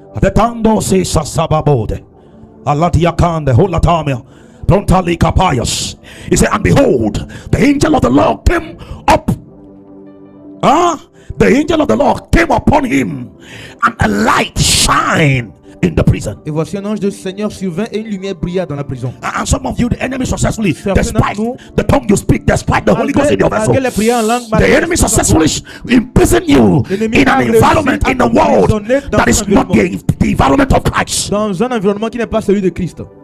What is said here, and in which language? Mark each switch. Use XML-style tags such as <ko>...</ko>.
<en>The tando se sasababode. Alatiakande holatamia. Prontali kapayas. He said, and behold, the angel of the Lord came up. The angel of the Lord came upon him, and a light shined in the prison.</en> <fr>Et voici un ange du Seigneur survint et une lumière brilla dans la prison.</fr> <en>And some of you, the enemy successfully, despite the tongue you speak, despite the Holy Ghost in your vessel, the enemy successfully imprison you in an environment in the world that is not the environment of Christ.</en> <fr>Dans un environnement qui n'est pas celui de Christ.</fr>